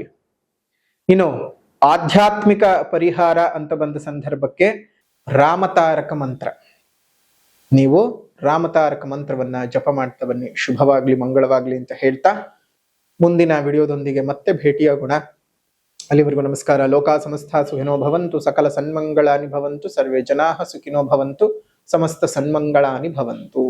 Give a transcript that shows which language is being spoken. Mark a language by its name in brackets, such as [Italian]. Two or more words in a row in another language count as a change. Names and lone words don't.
[Kannada] ಇನ್ನು ಆಧ್ಯಾತ್ಮಿಕ ಪರಿಹಾರ ಅಂತ ಬಂದ ಸಂದರ್ಭಕ್ಕೆ ರಾಮತಾರಕ ಮಂತ್ರ. ನೀವು ರಾಮತಾರಕ ಮಂತ್ರವನ್ನ ಜಪ ಮಾಡ್ತಾ ಬನ್ನಿ. ಶುಭವಾಗ್ಲಿ, ಮಂಗಳವಾಗ್ಲಿ ಅಂತ ಹೇಳ್ತಾ ಮುಂದಿನ ವಿಡಿಯೋದೊಂದಿಗೆ ಮತ್ತೆ ಭೇಟಿಯಾಗೋಣ. ಅಲ್ಲಿವರೆಗೂ ನಮಸ್ಕಾರ. [Sanskrit] ಲೋಕಾ ಸಮಸ್ತ ಸುಖಿನೋ ಭವಂತು, ಸಕಲ ಸನ್ಮಂಗಳಾನಿ ಭವಂತು, ಸರ್ವೇ ಜನಾಃ ಸುಖಿನೋ ಭವಂತು, ಸಮಸ್ತ ಸನ್ಮಂಗಳಾನಿ ಭವಂತು.